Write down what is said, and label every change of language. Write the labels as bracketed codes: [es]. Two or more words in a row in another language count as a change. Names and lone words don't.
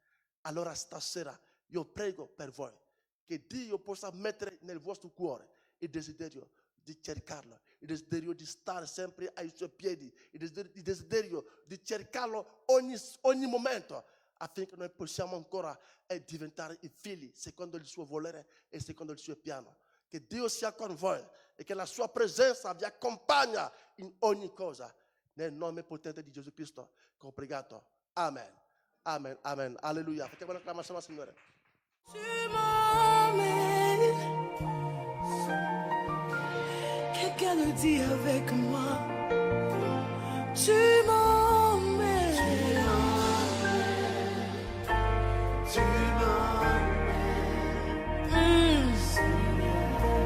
[it] Allora stasera io prego per voi che Dio possa mettere nel vostro cuore il desiderio di cercarlo, il desiderio di stare sempre ai suoi piedi, il desiderio di cercarlo ogni momento, affinché noi possiamo ancora diventare i figli secondo il suo volere e secondo il suo piano. Che Dio sia con voi e che la sua presenza vi accompagna in ogni cosa. Nel nome potente di Gesù Cristo che ho pregato. Amen. Amen. Amen. Alleluia. Facciamo una acclamazione al Signore. [fr] Tu m'emmènes. Quelqu'un le dit avec moi. Tu m'emmènes. Tu m'emmènes.